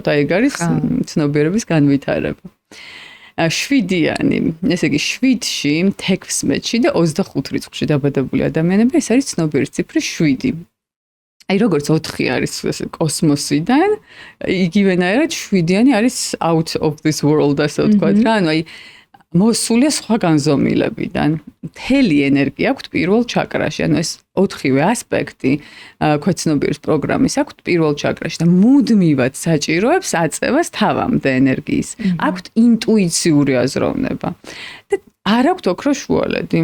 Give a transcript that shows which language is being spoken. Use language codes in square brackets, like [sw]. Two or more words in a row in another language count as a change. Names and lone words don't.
[ka] აი ეგ არის ცნობიერების განვითარება. 7-იანი, ესე იგი 7-ში, 16-ში და 25 რიცხვში დაბადებული ადამიანები, ეს არის ცნობიერი ციფრი 7. აი როგორც 4 არის კოსმოსიდან, იგივენაირად 7-იანი არის [en] out of this world, [ka] ასე ვთქვათ რა, ანუ აი მოსულია სხვა განზომილებიდან. მთელი ენერგია აქვთ პირველ ჩაკრაში, ანუ ეს 4-ვე ასპექტი ქვეცნობიერის პროგრამის აქვთ პირველ ჩაკრაში და მუდმივად საჭიროებს აწევას თავამდე ენერგიის. აქვთ ინტუიციური აზროვნება. და არ აქვთ ოქროს შუალედი.